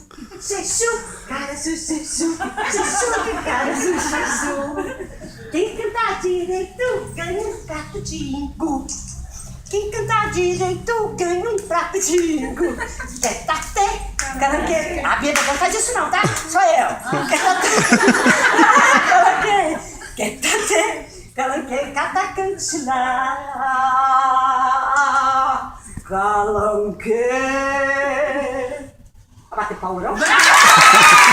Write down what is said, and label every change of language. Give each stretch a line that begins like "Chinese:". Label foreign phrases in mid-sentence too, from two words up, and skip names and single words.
Portuguese: Carachu Xexu, Carachu Xexu. Quem cantar direito ganha um prato de imbu. Quem cantar direito ganha um prato de imbu. É Tadê Calanque. A Bia não faz isso não, tá? Sou eu. Calanque, catacantina. Calanque. Bate pau, não?